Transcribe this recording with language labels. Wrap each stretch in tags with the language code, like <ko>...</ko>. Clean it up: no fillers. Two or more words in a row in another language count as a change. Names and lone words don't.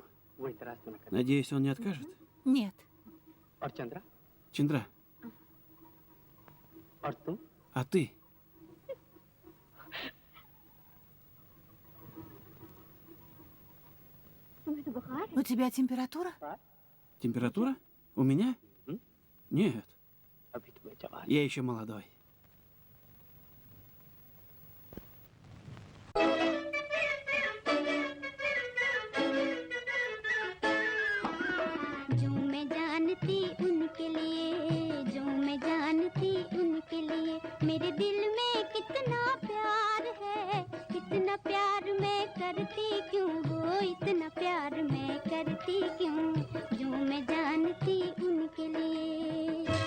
<ru>Надеюсь, он не откажет? Нет. Чендра, а ты?</ru> <hi>तुम्हें तो बुखार है</hi> <ru>У тебя температура? Температура? У меня? Нет. Я еще молодой.</ru> <hi>जो मैं जानती उनके लिए जो मैं जानती उनके लिए मेरे दिल में कितना प्यार है इतना प्यार मैं करती क्यों वो इतना प्यार मैं करती क्यों जो मैं जानती उनके लिए</hi>